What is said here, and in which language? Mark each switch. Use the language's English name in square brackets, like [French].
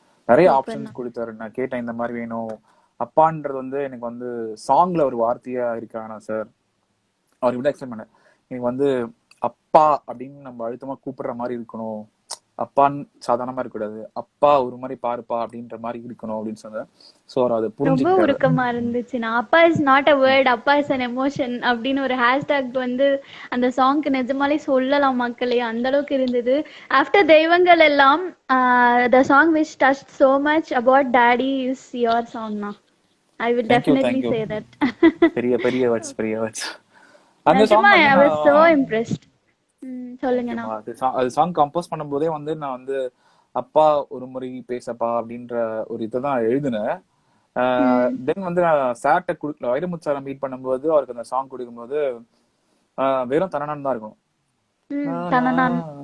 [Tamil] நிறைய ஆப்ஷன்ஸ் கொடுத்தாரு. நான் கேட்டேன் இந்த மாதிரி வேணும் அப்பான்றது வந்து எனக்கு வந்து சாங்ல ஒரு வார்த்தையா இருக்கானா சார், அவர் இப்படி எக்ஸ்பிளைன் பண்ண, எனக்கு வந்து அப்பா அப்படின்னு நம்ம அழுத்தமா கூப்பிடுற மாதிரி இருக்கணும், அப்பான்னு சாதாரணமா இருக்கக்கூடாது, அப்பா ஒரு மாதிரி பாருப்பா அப்படின்ற மாதிரி இருக்கணும் அப்படின்னு சொன்னேன். சோ அது ரொம்ப உருக்கமா இருந்துச்சு. நான் [English] அப்பா is not a word, அப்பா is an emotion [Tamil] அப்படின்னு ஒரு ஹேஷ்டாக் வந்து அந்த சாங்க்கு நிஜமாலே சொல்லலாம் மக்களே, அந்த அளவுக்கு இருந்தது. [English] after [Tamil] தெய்வங்கள் எல்லாம் [English] the song which touched so much about daddy is your song now. I will definitely say that. [Tamil] பெரிய words. அந்த song [English] I was so impressed. [Tamil] சொல்லுங்க. அது சாங் கம்போஸ் பண்ணும்போதே வந்து நான் வந்து அப்பா ஒரு முறை பேசப்பா அப்படின்ற ஒரு இதைதான் எழுதினேன். ம் தென் வந்து நான் சார்ட்ட கொடுக்கல, வைரமுத்து சாரை மீட் பண்ணும்போது அவருக்கு அந்த சாங் கொடுக்கும்போது வெறும் தனனான் தான் இருக்கும். ம் நா, நா, தனனான்